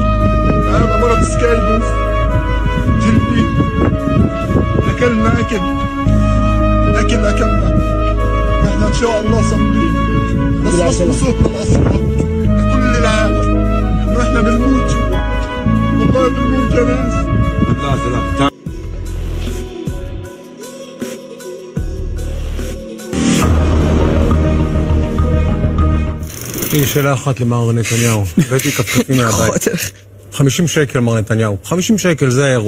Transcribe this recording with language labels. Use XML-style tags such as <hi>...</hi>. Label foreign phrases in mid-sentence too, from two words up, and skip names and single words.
<ar>هذا مرض سكايبوس جلدي. اكلنا اكلنا احنا ان شاء الله صابرين، بس صوتنا الاصوات لكل العالم انه احنا بنموت جوا، والله بنموت يا ناس.</ar> <he>יש שאלה אחת למר נתניהו, הבאתי כפכפים מהבית. 50 שקל מר נתניהו, 50 שקל זה האירוע.</he>